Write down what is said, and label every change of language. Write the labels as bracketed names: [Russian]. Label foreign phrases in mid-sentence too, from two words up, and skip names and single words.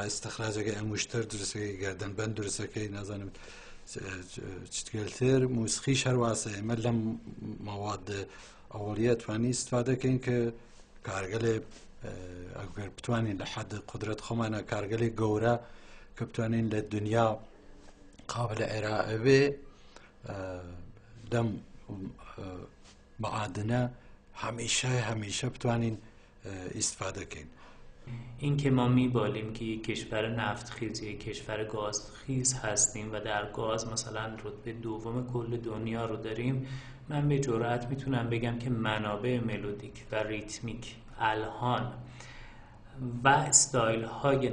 [Central Kurdish] استخراجەکەی ئەنگوشتەر درستەکەی گەردەنبەند درستەکەی نازانم چتگەلتر موسیقیش هەرواسە ئێمە لەم مەواد ئەوڵیە توانی استفادەکەین کە کارگەلێ ئەگەر بتوانین لە حەد قودرەت خۆمانە کارگەلێک گەورە کە بتوانین لە دنیا قابلە ئێرائە بێ لەم معادنە هەمیشە بتوانین استفادەکەین [Persian] این که ما میبالیم که یک کشور نفتخیز یک کشور گازخیز هستیم و در گاز مثلا رتبه دوم کل دنیا رو داریم من به جرئت میتونم بگم که منابع ملودیک و ریتمیک الحان و استایل های